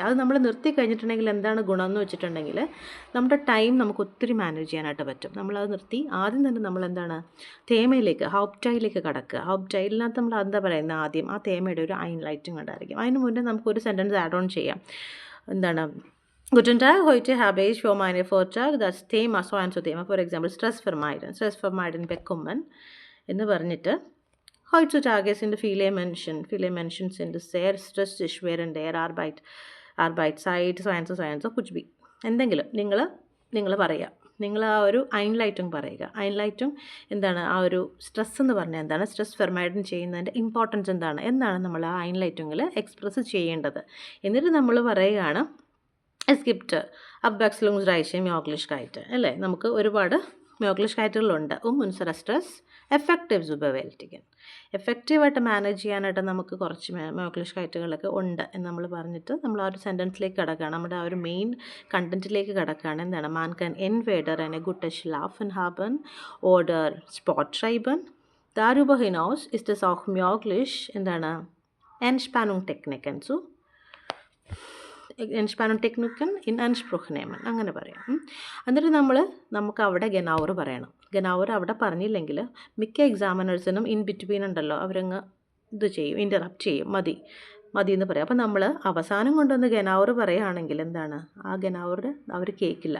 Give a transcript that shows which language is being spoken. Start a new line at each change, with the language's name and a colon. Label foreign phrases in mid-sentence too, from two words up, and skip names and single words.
Malayalam: അത് നമ്മൾ നിർത്തി കഴിഞ്ഞിട്ടുണ്ടെങ്കിൽ എന്താണ് ഗുണം എന്ന് വെച്ചിട്ടുണ്ടെങ്കിൽ നമ്മുടെ ടൈം നമുക്ക് ഒത്തിരി മാനേജ് ചെയ്യാനായിട്ട് പറ്റും. നമ്മളത് നിർത്തി ആദ്യം തന്നെ നമ്മൾ തേമയിലേക്ക്, ഹൗപ്റ്റൈലിലേക്ക് കടക്കുക. ഹൗപ്റ്റൈലിനകത്ത് നമ്മൾ എന്താ പറയുന്നത്? ആദ്യം ആ തേമയുടെ ഒരു ഐൻലൈറ്റിംഗ് ഉണ്ടായിരിക്കും. അതിന് മുന്നേ നമുക്കൊരു സെൻറ്റൻസ്
English: add on
Malayalam: ചെയ്യാം.
German: Guten Tag, heute habe ich für meinen Vortrag das Thema so und so Thema,
English: for example,
German: Stress vermeiden bekommen
Malayalam: എന്ന് പറഞ്ഞിട്ട്
German: heutzutage sind viele Menschen sind sehr stressig während der Arbeitszeit, so und so
Hindi: कुछ भी
Malayalam: എന്തെങ്കിലും നിങ്ങൾ പറയുക. നിങ്ങൾ ആ ഒരു ഐൻലൈറ്റിംഗ് പറയുക. ഐൻലൈറ്റിംഗ് എന്താണ്? ആ ഒരു സ്ട്രെസ് എന്ന് പറഞ്ഞാൽ എന്താണ്?
German: Stress vermeiden
Malayalam: ചെയ്യുന്നതിൻ്റെ ഇമ്പോർട്ടൻസ് എന്നാണ് നമ്മൾ ആ ഐൻലൈറ്റിങ്ങിൽ എക്സ്പ്രസ് ചെയ്യേണ്ടത്. എന്നിട്ട് നമ്മൾ പറയുകയാണ്
German: es gibt Abwechslungsreiche Möglichkeiten,
Malayalam: അല്ലേ? നമുക്ക് ഒരുപാട് മോഗ്ലിഷ്കൈറ്റുകളുണ്ട്
German: unsere Stress effective zu bewältigen.
Malayalam: എഫക്റ്റീവായിട്ട് മാനേജ് ചെയ്യാനായിട്ട് നമുക്ക് കുറച്ച് മോഗ്ലിഷ്കൈറ്റുകളൊക്കെ ഉണ്ട് എന്ന് നമ്മൾ പറഞ്ഞിട്ട് നമ്മൾ ആ ഒരു സെൻറ്റൻസിലേക്ക് കിടക്കുകയാണ്. നമ്മുടെ ആ ഒരു മെയിൻ കണ്ടൻറ്റിലേക്ക് കിടക്കുകയാണ്. എന്താണ്?
German: Man kann entweder eine gute Schlafen haben oder Sport treiben. Darüber hinaus ist es auch möglich, Entspannungstechniken in Anspruch nehmen,
Malayalam: അങ്ങനെ പറയാം. എന്നിട്ട് നമുക്ക് അവിടെ ഗനൗർ പറയണം. ഗനൗർ അവിടെ പറഞ്ഞില്ലെങ്കിൽ മിക്ക എക്സാമിനേഴ്സിനും
English: in between
Malayalam: ഉണ്ടല്ലോ, അവരങ്ങ് ഇൻ്ററപ്റ്റ് ചെയ്യും. മതി എന്ന് പറയാം. അപ്പോൾ നമ്മൾ അവസാനം കൊണ്ടുവന്ന് ഗനൗർ പറയുകയാണെങ്കിൽ ആ ഗനൗർ അവർ കേൾക്കില്ല.